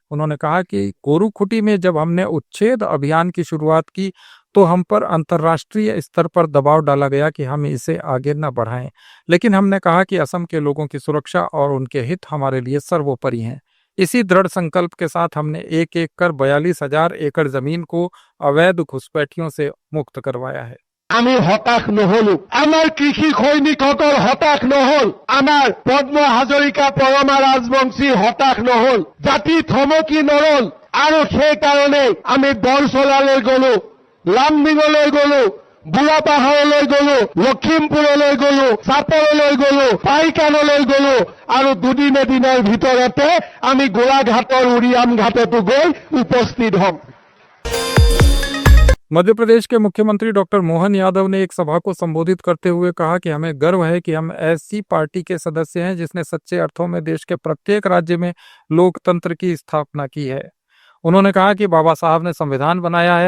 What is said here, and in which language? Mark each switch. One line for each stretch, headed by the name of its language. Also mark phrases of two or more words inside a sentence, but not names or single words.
Hindi: उन्होंने कहा कि कोरुखुटी में जब हमने उच्छेद अभियान की शुरुआत की तो हम पर अंतर्राष्ट्रीय स्तर पर दबाव डाला गया कि हम इसे आगे न बढ़ाएं, लेकिन हमने कहा कि असम के लोगों की सुरक्षा और उनके हित हमारे लिए सर्वोपरि हैं। इसी दृढ़ संकल्प के साथ हमने एक एक कर 42,000 एकड़ जमीन को अवैध घुसपैठियों से मुक्त करवाया है।
Assamese: আমি হতাশ নহলো, আমাৰ কৃষি সৈনিকসকল হতাশ নহল, আমাৰ পদ্ম হাজৰিকা পৰমা ৰাজবংশী হতাশ নহল, জাতি থমকি নৰল আৰু সেইকাৰণে আমি বৰচলালৈ গলো, লামডিঙলৈ গলো, বুঢ়াপাহাৰলৈ গলো, লখিমপুৰলৈ গলো, চাপৰলৈ গলো, পাইকানলৈ গলো আৰু দুদিন এদিনৰ ভিতৰতে আমি গোলাঘাটৰ উৰিয়াম ঘাটতো গৈ উপস্থিত হ'ম।
Hindi: मध्य प्रदेश के मुख्यमंत्री डॉक्टर मोहन यादव ने एक सभा को संबोधित करते हुए कहा कि हमें गर्व है कि हम ऐसी पार्टी के सदस्य हैं जिसने सच्चे अर्थों में देश के प्रत्येक राज्य में लोकतंत्र की स्थापना की है। उन्होंने कहा कि बाबा साहब ने संविधान बनाया है।